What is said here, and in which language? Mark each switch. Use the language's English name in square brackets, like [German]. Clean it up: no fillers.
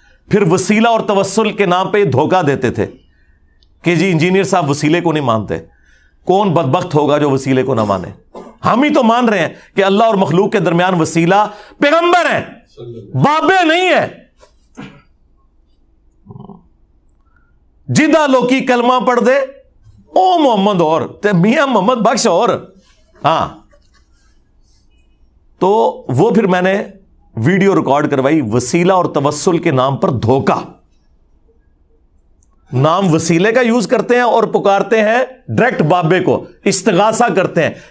[Urdu] پھر وسیلہ اور توسل کے نام پہ دھوکہ دیتے تھے کہ جی انجینئر صاحب وسیلے کو نہیں مانتے. کون بدبخت ہوگا جو وسیلے کو نہ مانے؟ ہم ہی تو مان رہے ہیں کہ اللہ اور مخلوق کے درمیان وسیلہ پیغمبر ہیں, بابے نہیں ہیں. [Punjabi] جدہ لوکی کلمہ پڑھ دے او محمد اور تے میاں محمد بخش اور. [Urdu] ہاں, تو وہ پھر میں نے ویڈیو ریکارڈ کروائی, وسیلہ اور توسل کے نام پر دھوکہ. نام وسیلے کا یوز کرتے ہیں اور پکارتے ہیں ڈائریکٹ بابے کو, استغاثہ کرتے ہیں.